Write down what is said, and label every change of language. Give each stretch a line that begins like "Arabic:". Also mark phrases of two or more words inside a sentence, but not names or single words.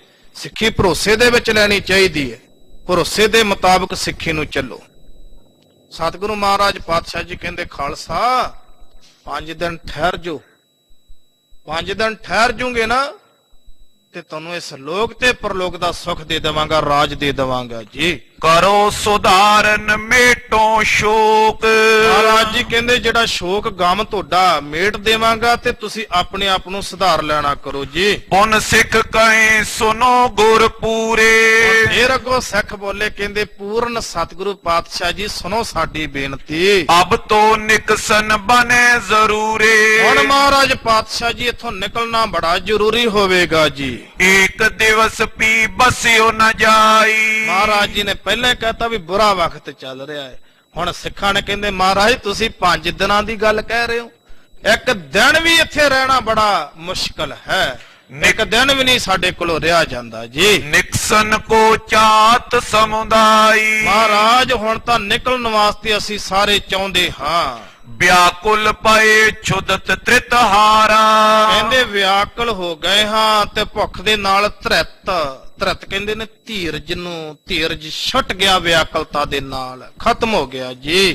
Punjabi: ਸਿੱਖੀ ਭਰੋਸੇ ਦੇ ਵਿੱਚ ਲੈਣੀ ਚਾਹੀਦੀ ਹੈ, ਭਰੋਸੇ ਦੇ ਮੁਤਾਬਕ ਸਿੱਖੀ ਨੂੰ ਚੱਲੋ। ਸਤਿਗੁਰੂ ਮਹਾਰਾਜ ਪਾਤਸ਼ਾਹ ਜੀ ਕਹਿੰਦੇ ਖਾਲਸਾ 5 ਦਿਨ ਠਹਿਰ ਜੋ, 5 ਦਿਨ ਠਹਿਰ ਜੂਗੇ ਨਾ ਤੇ ਤੁਹਾਨੂੰ ਇਸ ਲੋਕ ਤੇ ਪਰਲੋਕ ਦਾ ਸੁੱਖ ਦੇ ਦੇਵਾਂਗਾ, ਰਾਜ ਦੇ ਦੇਵਾਂਗਾ ਜੀ।
Braj: करो सुधारन मेटो शोक।
Punjabi: ਮਹਾਰਾਜ ਜੀ ਕਹਿੰਦੇ ਜਿਹੜਾ ਸ਼ੋਕ ਗਮ ਤੁਹਾਡਾ ਮੇਟ ਦੇਵਾਂਗਾ ਤੇ ਤੁਸੀਂ ਆਪਣੇ ਆਪ ਨੂੰ ਸੁਧਾਰ ਲੈਣਾ ਕਰੋ ਜੀ।
Braj: उन सिख कहें सुनो गुर पूरे।
Punjabi: ਫੇਰ ਅੱਗੋਂ ਸਿੱਖ ਬੋਲੇ ਕਹਿੰਦੇ ਪੂਰਨ ਸਤਿਗੁਰੂ ਪਾਤਸ਼ਾਹ ਜੀ ਸੁਣੋ ਸਾਡੀ ਬੇਨਤੀ।
Braj: अब तो निकसन बने जरूरे।
Punjabi: ਹੁਣ ਮਹਾਰਾਜ ਪਾਤਸ਼ਾਹ ਜੀ ਇੱਥੋਂ ਨਿਕਲਣਾ ਬੜਾ ਜ਼ਰੂਰੀ ਹੋਵੇਗਾ ਜੀ।
Braj: एक दिवस पी बसियो न जाई।
Punjabi: ਮਹਾਰਾਜ ਜੀ ਨੇ ਪਹਿਲਾਂ ਕਹਤਾ ਵੀ ਬੁਰਾ ਵਕਤ ਚੱਲ ਰਿਹਾ ਹੈ। ਹੁਣ ਸਿੱਖਾਂ ਨੇ ਕਹਿੰਦੇ ਮਹਾਰਾਜ ਤੁਸੀਂ 5 ਦਿਨਾਂ ਦੀ ਗੱਲ ਕਹਿ ਰਹੇ ਹੋ, ਇੱਕ ਦਿਨ ਵੀ ਇੱਥੇ ਰਹਿਣਾ ਬੜਾ ਮੁਸ਼ਕਲ ਹੈ, ਇੱਕ ਦਿਨ ਵੀ ਨਹੀਂ ਸਾਡੇ ਕੋਲੋਂ ਰਿਹਾ ਜਾਂਦਾ ਜੀ।
Braj: निकसन को चात समुदाई।
Punjabi: ਮਹਾਰਾਜ ਹੁਣ ਤਾਂ ਨਿਕਲਣ ਵਾਸਤੇ ਅਸੀਂ ਸਾਰੇ ਚਾਹੁੰਦੇ ਹਾਂ।
Braj: व्याकुल पए छुदत त्रितहारा।
Punjabi: ਕਹਿੰਦੇ ਵਿਆਕਲ ਹੋ ਗਏ ਹਾਂ ਤੇ ਭੁੱਖ ਦੇ ਨਾਲ ਧਰਿਤ ਧਰਤ ਕਹਿੰਦੇ ਨੇ ਧੀਰਜ ਨੂੰ, ਧੀਰਜ ਛੁੱਟ ਗਿਆ ਵਿਆਕਲਤਾ ਦੇ ਨਾਲ, ਖਤਮ ਹੋ ਗਿਆ ਜੀ।